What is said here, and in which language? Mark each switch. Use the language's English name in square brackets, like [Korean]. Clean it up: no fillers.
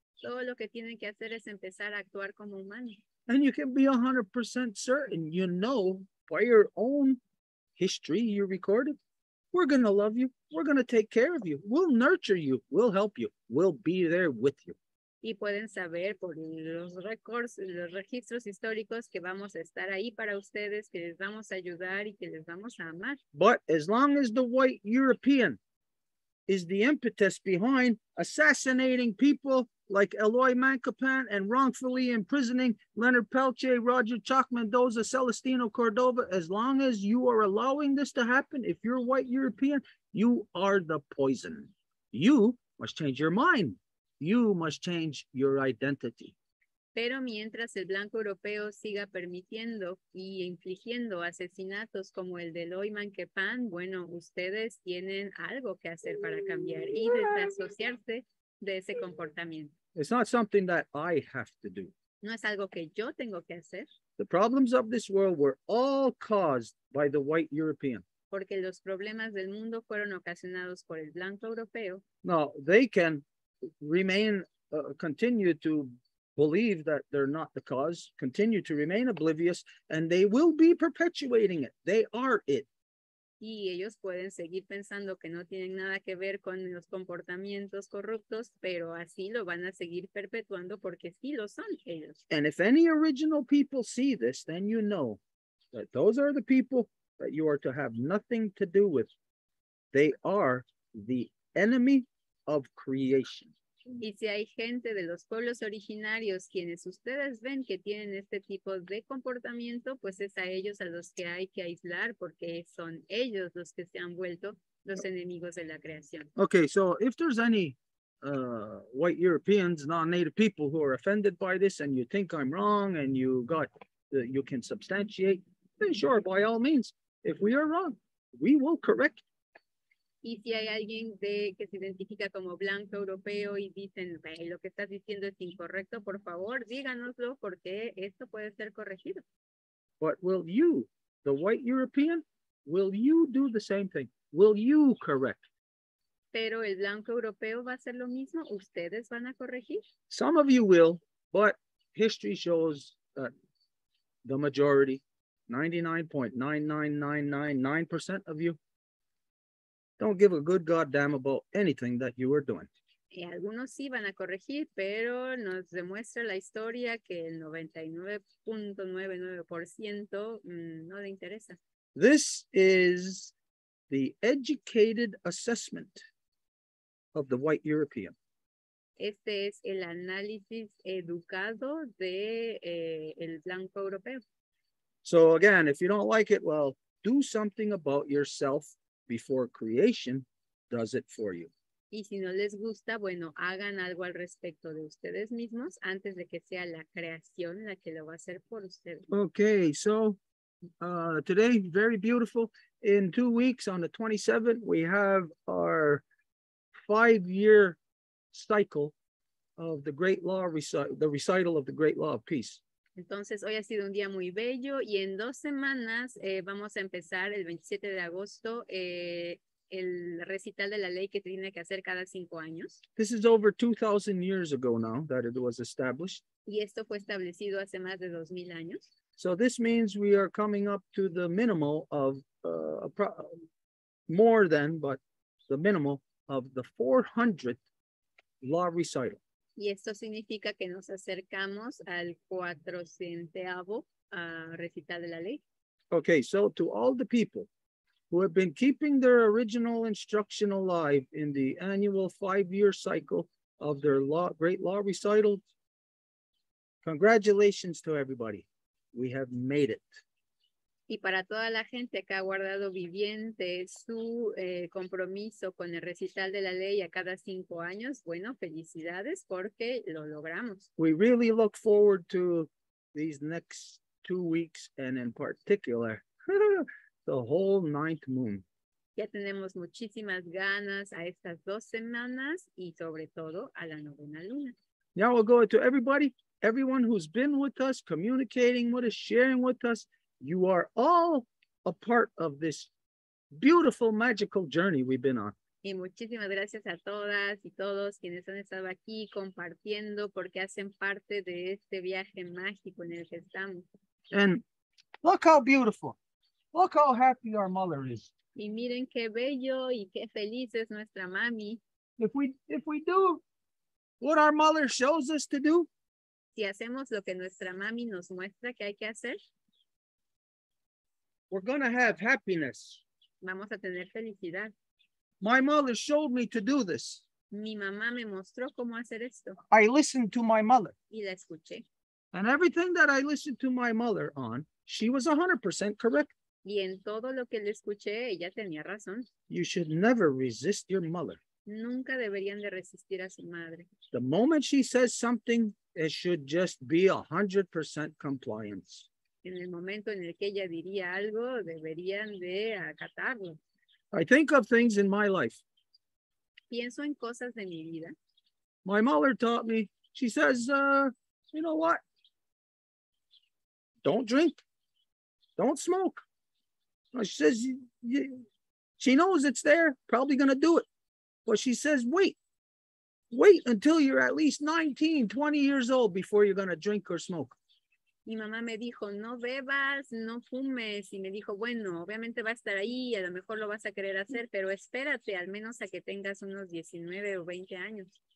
[Spanish] Todo lo que tienen que hacer es empezar a actuar como humanos. [English] And you can be 100% certain, you know, by your own history you recorded, we're going to love you. We're going to take care of you. We'll nurture you. We'll help you. We'll be there with you. [Spanish] Y pueden saber por los registros históricos que vamos a estar ahí para ustedes, que les vamos a ayudar y que les vamos a amar. [English] But as long as the white European is the impetus behind assassinating people like Eloy Mancapan and wrongfully imprisoning Leonard Peltier, Roger Choc Mendoza, Celestino Cordova, as long as you are allowing this to happen, if you're white European, you are the poison. You must change your mind. You must change your identity. [Spanish] Pero mientras el blanco europeo siga permitiendo y infligiendo asesinatos como el de Eloy Manquepan, bueno, ustedes tienen algo que hacer para cambiar y desasociarse de ese comportamiento. [English] It's not something that I have to do. [Spanish] No es algo que yo tengo que hacer. [English] The problems of this world were all caused by the white European. [Spanish] Porque los problemas del mundo fueron ocasionados por el blanco europeo. [English] Now, they can remain, continue to believe that they're not the cause, continue to remain oblivious, and they will be perpetuating it. They are it. [Spanish] Y ellos pueden seguir pensando que no tienen nada que ver con los comportamientos corruptos, pero así lo van a seguir perpetuando porque sí lo son ellos. [English] And if any original people see this, then you know that those are the people that you are to have nothing to do with. They are the enemy of creation. [Spanish] Y si hay gente de los pueblos originarios quienes ustedes ven que tienen este tipo de comportamiento, pues es a ellos a los que hay que aislar porque son ellos los que se han vuelto los enemigos de la creación. [English] Okay, so if there's any white Europeans, non-native people who are offended by this and you think I'm wrong and you can substantiate, then sure, by all means, if we are wrong, we will correct. [Spanish] Y si hay alguien que se identifica como blanco europeo y dicen, lo que estás diciendo es incorrecto, por favor, díganoslo porque esto puede ser corregido. [English] But will you, the white European, will you do the same thing? Will you correct? [Spanish] Pero el blanco europeo va a hacer lo mismo, ustedes van a corregir. [English] Some of you will, but history shows that the majority, 99.99999% of you, don't give a good goddamn about anything that you are doing. [Spanish] Algunos sí van a corregir, pero nos demuestra la historia que el 99.99% no le interesa. [English] This is the educated assessment of the white European. [Spanish] Este es el análisis educado de el blanco europeo. [English] So again, if you don't like it, well, do something about yourself before creation does it for you. [Spanish] Y si no les gusta, bueno, hagan algo al respecto de ustedes mismos antes de que sea la creación la que lo va a hacer por ustedes. [English] Okay, so today, very beautiful. In 2 weeks, on the 27th, we have our 5-year cycle of the Great Law, the recital of the Great Law of Peace. [Spanish] Entonces, hoy ha sido un día muy bello y en 2 semanas vamos a empezar el 27 de agosto el recital de la ley que tiene que hacer cada 5 años. [English] This is over 2,000 years ago now that it was established. [Spanish] Y esto fue establecido hace más de 2,000 años. [English] So this means we are coming up to the minimal of more than, but the minimal of the 400th law recital. [Spanish] Y esto significa que nos acercamos al 400º recital de la ley. [English] Okay, so to all the people who have been keeping their original instruction alive in the annual 5-year cycle of their great law recital, congratulations to everybody. We have made it. [Spanish] Y para toda la gente que ha guardado viviente su compromiso con el recital de la ley a cada 5 años, bueno, felicidades porque lo logramos. [English] We really look forward to these next 2 weeks and in particular, the whole 9th moon. [Spanish] Ya tenemos muchísimas ganas a estas 2 semanas y sobre todo a la 9ª luna. [English] Now we'll go to everyone who's been with us, communicating with us, sharing with us. You are all a part of this beautiful, magical journey we've been on. [Spanish] Y muchísimas gracias a todas y todos quienes han estado aquí compartiendo porque hacen parte de este viaje mágico en el que estamos. [English] And look how beautiful. Look how happy our mother is. [Spanish] Y miren qué bello y qué feliz es nuestra mami. [English] If we do what our mother shows us to do, [Spanish] si hacemos lo que nuestra mami nos muestra que hay que hacer, [English] we're going to have happiness. [Spanish] Vamos a tener felicidad. [English] My mother showed me to do this. [Spanish] Mi mamá me mostró cómo hacer esto [English] I listened to my mother. [Spanish] y la escuché. [English] And everything that I listened to my mother on, she was 100% correct. [Spanish] Y en todo lo que le escuché, ella tenía razón. [English] You should never resist your mother. [Spanish] Nunca deberían de resistir a su madre. [English] The moment she says something, it should just be 100% compliance. [Spanish] En el momento en el que ella diría algo, deberían de acatarlo. [English] I think of things in my life. [Spanish] Pienso en cosas de mi vida. [English] My mother taught me, she says, you know what? Don't drink. Don't smoke. She says, she knows it's there, probably going to do it. But she says, wait until you're at least 19, 20 years old before you're going to drink or smoke. [Spanish] Mi mamá me dijo, no bebas, no fumes. Y me dijo, bueno, obviamente va a estar ahí, a lo mejor lo vas a querer hacer, pero espérate al menos a que tengas unos 19 o 20 años.